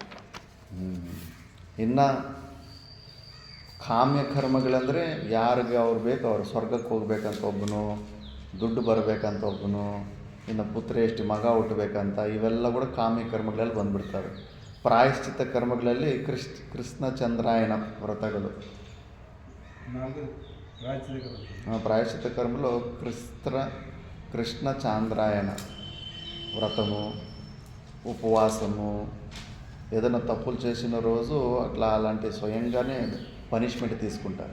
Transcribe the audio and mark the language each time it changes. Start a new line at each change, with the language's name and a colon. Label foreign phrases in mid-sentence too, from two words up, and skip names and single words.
Kannada: ಇನ್ನು ಕಾಮ್ಯ ಕರ್ಮಗಳಂದರೆ ಯಾರಿಗೆ ಅವ್ರು ಬೇಕು ಅವ್ರು ಸ್ವರ್ಗಕ್ಕೆ ಹೋಗ್ಬೇಕಂತ ಒಬ್ಬನು, ದುಡ್ಡು ಬರಬೇಕಂತ ಒಬ್ಬನು, ಇನ್ನು ಪುತ್ರೇಷ್ಠಿ ಮಗ ಹುಟ್ಟಬೇಕಂತ, ಇವೆಲ್ಲ ಕೂಡ ಕಾಮ್ಯ ಕರ್ಮಗಳಲ್ಲಿ ಬಂದುಬಿಡ್ತವೆ. ಪ್ರಾಯಶ್ಚಿತ್ತ ಕರ್ಮಗಳಲ್ಲಿ ಕೃಷ್ಣ ಚಂದ್ರಾಯಣ ವ್ರತಗಳು.
Telugu: ప్రాయశ్చిత కర్మలో కృష్ణ చాంద్రాయణ వ్రతము, ఉపవాసము, ఏదైనా తప్పులు చేసిన రోజు అట్లా అలాంటి స్వయంగానే పనిష్మెంట్ తీసుకుంటారు.